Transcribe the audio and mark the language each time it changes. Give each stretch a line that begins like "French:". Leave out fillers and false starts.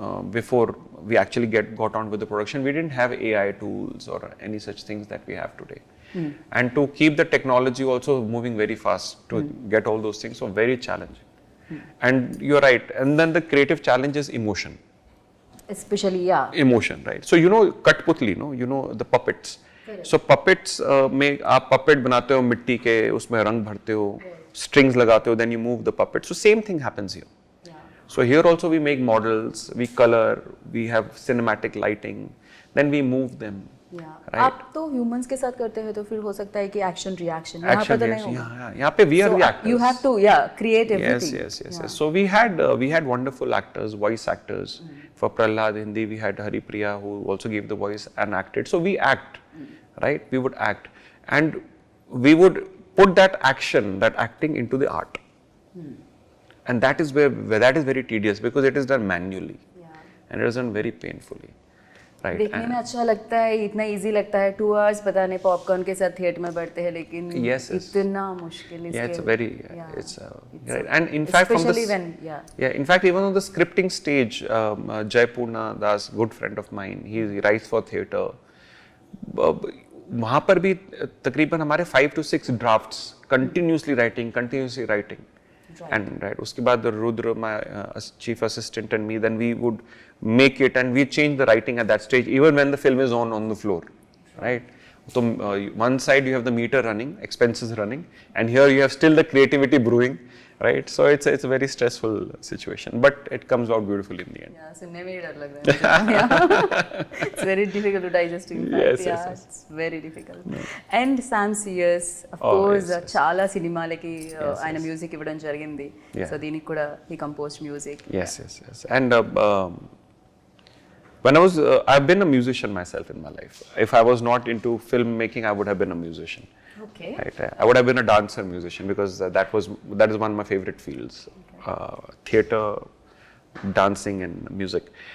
English: Before we actually got on with the production, we didn't have AI tools or any such things that we have today. And to keep the technology also moving very fast to get all those things, so very challenging. And you're right, and then the creative challenge is emotion. Especially, yeah. Emotion, right? So Katputli, the puppets. Correct.
Hindi: So puppets में आप puppet बनाते हो मिट्टी के, उसमें रंग भरते हो, strings लगाते हो,
English: then you move the puppet. So same thing happens here. Yeah. So here also we make models, we color, we have cinematic lighting, then we move them. Yeah. Right?
Hindi: आप तो humans के साथ करते हैं तो फिर हो सकता है कि action reaction. यहाँ पे तो नहीं होगा.
English: यहाँ पे we are the actors. You have to create everything. Yes. So we had wonderful actors, voice actors. For Prahlad Hindi, we had Hari Priya, who also gave the voice and acted. So we act, right? We would act, and we would put that acting into the art, and that is where that is very tedious because it is done manually, and it is done very painfully. Right.
Hindi: देखने में अच्छा लगता है, इतना easy लगता है, 2 hours पता नहीं पॉपकॉर्न के साथ थिएटर में बैठते हैं, लेकिन इतना मुश्किल इसके.
English: Yeah, it's very, it's right. And in fact, especially when, in fact, even on the scripting stage, Jaipurna Das, good friend of mine, he writes for theatre.
Hindi: वहाँ पर भी तकरीबन हमारे
English: 5 to 6 drafts, continuously writing. Right. And
Hindi: उसके बाद
English: Rudra, my chief assistant, and me, then we would make it and we change the writing at that stage, even when the film is on the floor, right? So one side you have the meter running, expenses running, and here you have still the creativity brewing, right? So it's a very stressful situation, but it comes out beautifully in the end.
Hindi: Yeah, सुनने में ही डर लग रहा है.
English: Yeah. It's very difficult to digest. In fact. Yes. It's very difficult. No.
Telugu: And Sam CS, of course, చాలా సినిమాలకి ఆయన music ఇవ్వడం జరిగింది.
English: So
Telugu: దీనికి కూడా
English: he composed music. Yes. And when I've been a musician myself in my life. If I was not into filmmaking, I would have been a musician. Okay. Right. I would have been a dancer musician because that is one of my favorite fields, theatre, dancing and music.